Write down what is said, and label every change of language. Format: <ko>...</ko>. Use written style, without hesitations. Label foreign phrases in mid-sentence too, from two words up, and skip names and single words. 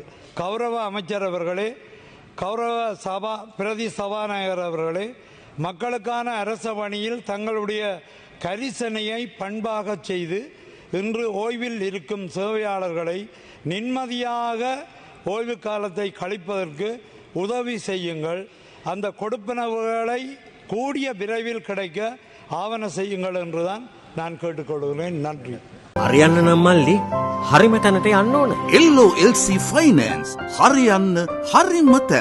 <ta>கௌரவ அமைச்சர் அவர்களே, கௌரவ பிரதி சபாநாயகர் அவர்களே, மக்களுக்கான அரச பணியில் தங்களுடைய கரிசனையை பண்பாக செய்து இன்று ஓய்வில் இருக்கும் சேவையாளர்களை நிம்மதியாக ஓய்வு காலத்தை கழிப்பதற்கு உதவி செய்யுங்கள். அந்த கொடுப்பனவுகளை கூடிய விரைவில் கிடைக்க ஆவண செய்யுங்கள் என்றுதான் நான் கேட்டுக்கொள்கிறேன். நன்றி.</ta> <si>හරියන්න නම් මල්ලි හරිම තැනට යන්න ඕන. LOLC Finance හරියන්න හරිම තැන.</si>